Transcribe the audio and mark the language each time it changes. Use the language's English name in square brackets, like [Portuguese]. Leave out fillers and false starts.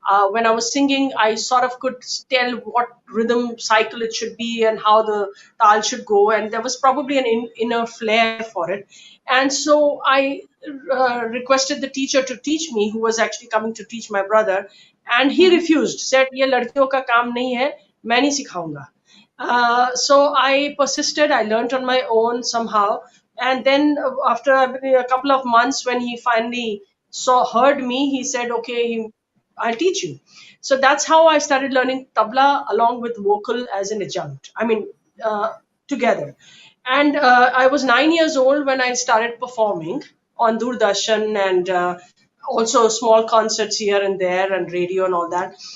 [English] When I was singing, I sort of could tell what rhythm cycle it should be and how the tal should go, and there was probably an inner flair for it. And so I requested the teacher to teach me, who was actually coming to teach my brother, and he refused. Said, [Hindi] "ये लड़कियों का काम नहीं है, मैं नहीं सिखाऊंगा." [English] So I persisted. I learned on my own somehow, and then after a couple of months, when he finally heard me, he said, "Okay, I'll teach you." So that's how I started learning tabla along with vocal as an adjunct. I mean, together. And I was 9 years old when I started performing on Doordarshan and also small concerts here and there and radio and all that.